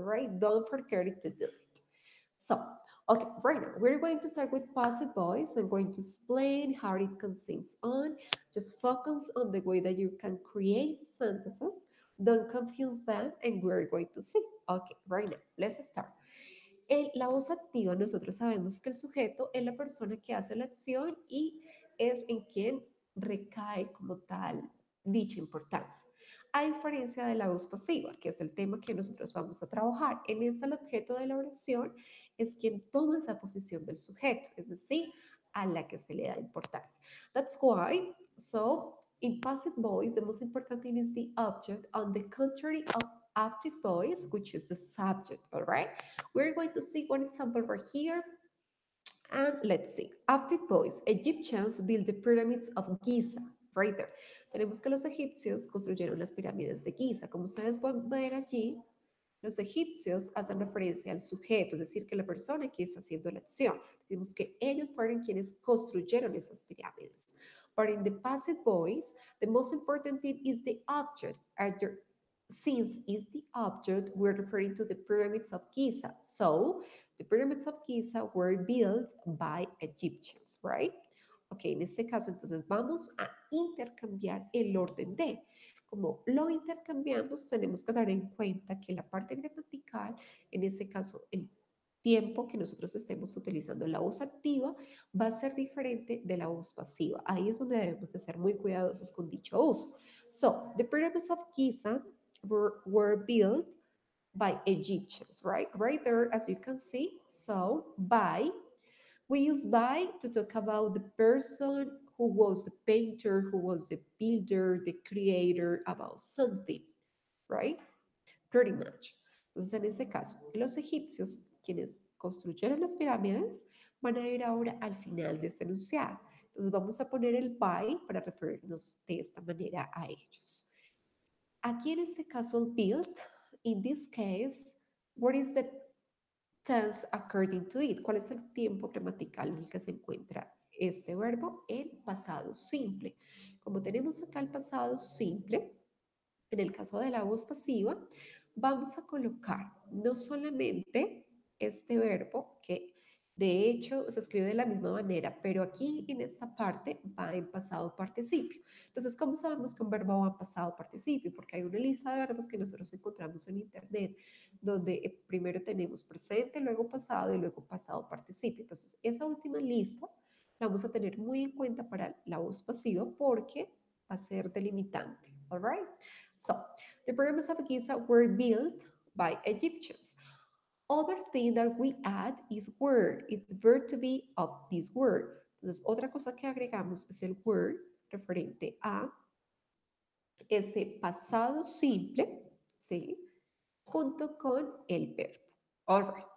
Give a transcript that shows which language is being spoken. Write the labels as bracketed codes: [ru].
[en] All right, don't forget it to do it. So, okay, right now we're going to start with passive voice. I'm going to explain how it consists on. Just focus on the way that you can create sentences. Don't confuse them, and we're going to see. Okay, right now, let's start. [es] En la voz activa, nosotros sabemos que el sujeto es la persona que hace la acción y es en quien recae como tal dicha importancia. A diferencia de la voz pasiva, que es el tema que nosotros vamos a trabajar, en esta el objeto de la oración es quien toma esa posición del sujeto, es decir, a la que se le da importancia. [en] That's why, so, in passive voice, the most important thing is the object, on the contrary of active voice, which is the subject, all right? We're going to see one example right here. And let's see. Active voice. Egyptians built the pyramids of Giza. Right there. [es] Tenemos que los egipcios construyeron las pirámides de Giza. Como ustedes pueden ver allí, los egipcios hacen referencia al sujeto, es decir, que la persona que está haciendo la acción. Tenemos que ellos fueron quienes construyeron esas pirámides. [en] But in the passive voice, the most important thing is the object. Since is the object, we're referring to the pyramids of Giza. So, the pyramids of Giza were built by Egyptians, right? [es] Ok, en este caso entonces vamos a intercambiar el orden de. Como lo intercambiamos, tenemos que dar en cuenta que la parte gramatical, en este caso el tiempo que nosotros estemos utilizando la voz activa, va a ser diferente de la voz pasiva. Ahí es donde debemos de ser muy cuidadosos con dicho uso. [en] So, the pyramids of Giza were built by Egyptians, right? Right there, as you can see. So, by, we use by to talk about the person who was the painter, who was the builder, the creator about something, right? Pretty much. [es] Entonces, en este caso, los egipcios, quienes construyeron las pirámides, van a ir ahora al final de este enunciado. Entonces, vamos a poner el by para referirnos de esta manera a ellos. Aquí en este caso, [en] built, in this case, what is the tense according to it? [es] ¿Cuál es el tiempo gramatical en el que se encuentra este verbo? En pasado simple. Como tenemos acá el pasado simple, en el caso de la voz pasiva, vamos a colocar no solamente este verbo que de hecho se escribe de la misma manera, pero aquí en esta parte va en pasado participio. Entonces, ¿cómo sabemos que un verbo va en pasado participio? Porque hay una lista de verbos que nosotros encontramos en internet, donde primero tenemos presente, luego pasado y luego pasado participio. Entonces, esa última lista la vamos a tener muy en cuenta para la voz pasiva porque va a ser delimitante. [en] All right? So, the pyramids of Giza were built by Egyptians. Other thing that we add is word. It's the verb to be of this word. [es] Entonces, otra cosa que agregamos es el word referente a ese pasado simple, ¿sí? Junto con el verbo. [en] All right.